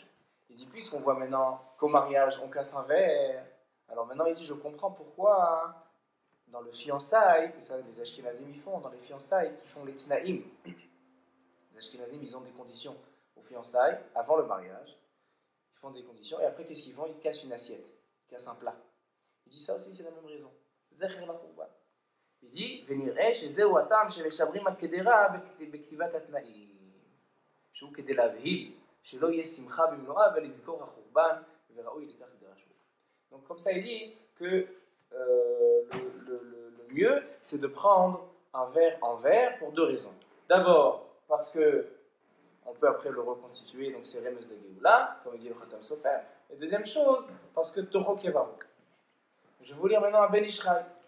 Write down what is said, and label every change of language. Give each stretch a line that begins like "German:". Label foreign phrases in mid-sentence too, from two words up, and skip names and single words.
French: Il dit puisqu'on voit maintenant qu'au mariage on casse un verre, alors maintenant il dit je comprends pourquoi dans le fiançailles, et ça les Ashkenazim ils font, dans les fiançailles qui font les Tnaïm, les Ashkenazim ils ont des conditions aux fiançailles, avant le mariage, ils font des conditions, et après qu'est-ce qu'ils font? Ils cassent une assiette, ils cassent un plat. Il dit ça aussi c'est la même raison.
Hebrew: זכר לחורבן.
French: Il dit,
Hebrew: ונראה שזהו הטעם של משברים הקדרה בכתיבת התנאים, שהוא כדי להבהיל שלא יהיה שמחה במנועה ולזכור החורבן וראוי לכך דרשו.
French: Donc comme ça il dit que le mieux, c'est de prendre un verre en verre pour deux raisons. D'abord, parce que on peut après le reconstituer, donc c'est Remez de Géoula, comme dit le Khatam Sofer. Et deuxième chose, parce que
Hebrew: תוכו כברו.
French: Je vais vous lire maintenant un Ben Ishraï.